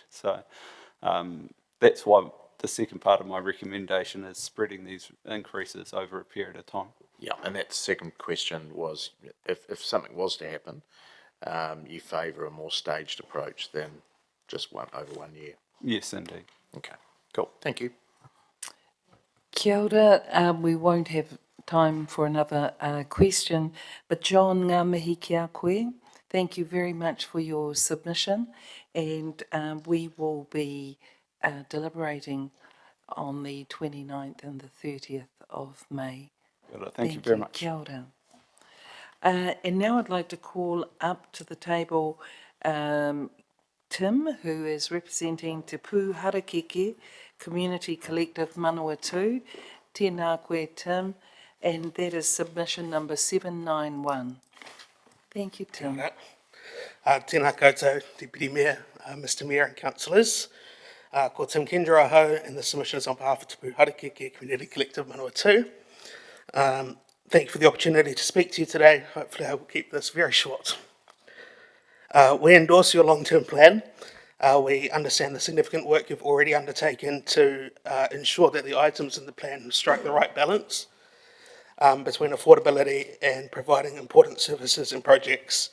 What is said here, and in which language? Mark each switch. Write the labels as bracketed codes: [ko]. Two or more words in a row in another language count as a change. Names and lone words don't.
[en] So that's why the second part of my recommendation is spreading these increases over a period of time. Yeah, and that second question was, if something was to happen, you favour a more staged approach than just over 1 year? Yes, indeed. Okay, cool. Thank you. [mi] Kia ora. [en] We won't have time for another question, but John, [mi] ngā mihi ki a koe. [en] Thank you very much for your submission, and we will be deliberating on the 29th and the 30th of May. Thank you very much. [mi] Kia ora. [en] And now I'd like to call up to the table Tim, who is representing Te Pū Harakeke Community Collective Manawatu. [mi] Tēnā koe, [en] Tim, and that is submission number 791. Thank you, Tim. [mi] Tēnā koutou, [en] Deputy Mayor, Mr Mayor and Councillors. [mi] Ko Tim Kendra aho, [en] and the submission is on behalf of Te Pū Harakeke Community Collective Manawatu. Thank you for the opportunity to speak to you today. Hopefully I will keep this very short. We endorse your long-term plan. We understand the significant work you've already undertaken to ensure that the items in the plan strike the right balance between affordability and providing important services and projects.